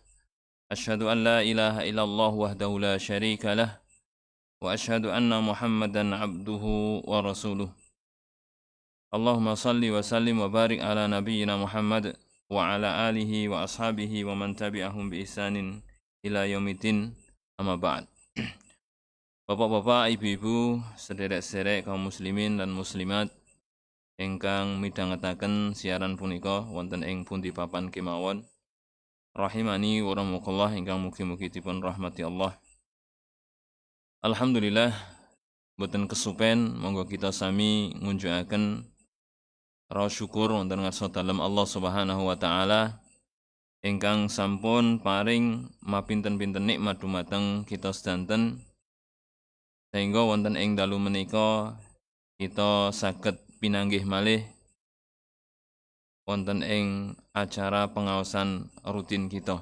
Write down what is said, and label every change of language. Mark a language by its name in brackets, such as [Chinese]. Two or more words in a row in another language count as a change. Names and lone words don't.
[Arabic] أشهد أن لا إله إلا الله وحده لا شريك له وأشهد أن محمدا عبده ورسوله. اللهم صل وسلم وبارك على نبينا محمد وعلى آله وأصحابه ومن تبعهم بإحسان إلى يوم الدين، أما بعد. [Javanese] Bapak-bapak, ibu-ibu, sederek-sederek kaum muslimin dan muslimat ingkang midhangetaken siaran punika wonten ing pundi papan kemawon, [Arabic] رحمني ورحمكم الله [Javanese] ingkang mugi-mugi dipun rahmati Allah. Alhamdulillah, boten kesupen monggo kita sami ngunjukaken raos syukur wonten ngarsa dalem Allah [Arabic] سبحانه وتعالى [Javanese] ingkang sampun paring mapinten-pinten nikmat dumateng kita sedanten sehingga wonten ing dalu menika kita saged pinanggih malih wonten ing acara pengaosan rutin kita.